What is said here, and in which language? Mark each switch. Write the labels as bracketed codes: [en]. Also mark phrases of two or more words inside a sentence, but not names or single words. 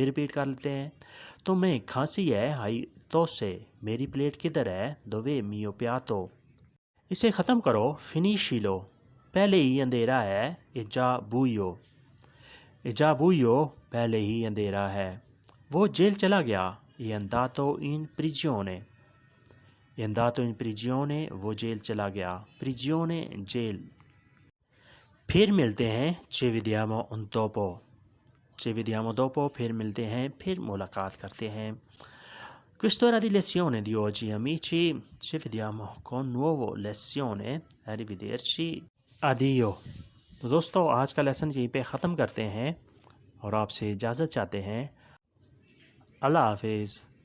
[ur] ریپیٹ کر لیتے ہیں، تمہیں کھانسی ہے، [it] hai la tosse [ur] میری پلیٹ کدھر ہے، [it] dov'è mio piatto, [ur] اسے ختم کرو، فنیشی لو پہلے ہی اندھیرا ہے، [it] è già buio, è già buio [ur] پہلے ہی اندھیرا ہے، وہ جیل چلا گیا، [it] è andato in prigione, è andato in prigione [ur] وہ جیل چلا گیا، پریجیونے جیل۔ پھر ملتے ہیں [it] ci vediamo dopo, ci vediamo dopo [ur] پھر ملتے ہیں، پھر ملاقات کرتے ہیں۔ [it] Questo era di lezione di oggi amici, ci vediamo con nuovo lezione, arrivederci, addio۔ [ur] تو دوستو آج کا لیسن یہیں پہ ختم کرتے ہیں اور آپ سے اجازت چاہتے ہیں، اللہ حافظ۔